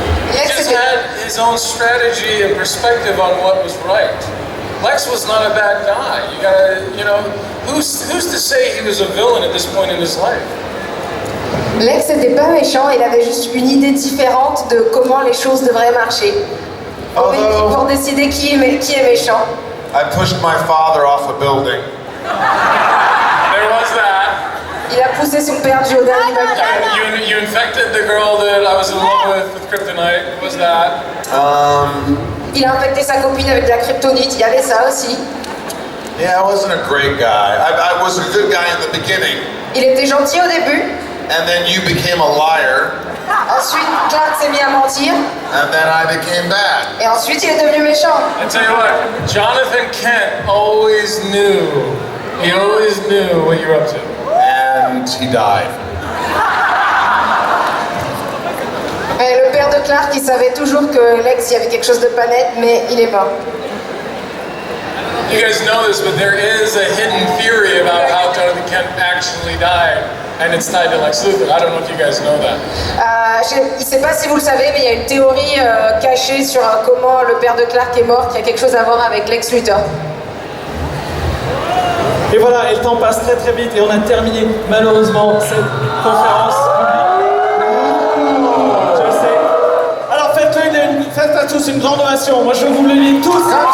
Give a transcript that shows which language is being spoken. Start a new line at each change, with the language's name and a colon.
English: He just had his own strategy and perspective on what was right. Lex was not a bad guy. You gotta, you know, who's to say he was a villain at this point in his life?
French: Lex n'était pas méchant, il avait juste une idée différente de comment les choses devraient marcher. Pour décider qui est méchant.
English: I pushed my father off a building. There was that.
French: Il a poussé son père du haut d'un immeuble.
English: You infected the girl that I was in love with kryptonite. What was that?
French: Il a infecté sa copine avec de la kryptonite, il y avait ça aussi.
English: Yeah, I wasn't a great guy. I was a good guy in the beginning.
French: Il était gentil au début.
English: And then you became a liar.
French: Ensuite, Clark s'est mis à mentir.
English: And then I became bad.
French: Et ensuite, il est devenu méchant.
English: I tell you what, Jonathan Kent always knew. He always knew what you were up to. And he died.
French: Et le père de Clark, il savait toujours que Lex, il y avait quelque chose de pas net, mais il est mort.
English: You guys know this, but there is a hidden theory about how Jonathan Kent actually died, and it's tied to Lex Luthor. I don't know if you guys know that.
French: Je ne sais pas si vous le savez, mais il y a une théorie cachée sur comment le père de Clark est mort, qui a quelque chose à voir avec Lex Luthor. Et voilà, et le temps passe très très vite et on a terminé malheureusement cette conférence publique. Je sais. Alors faites à tous une grande ovation. Moi je vous le dis tous.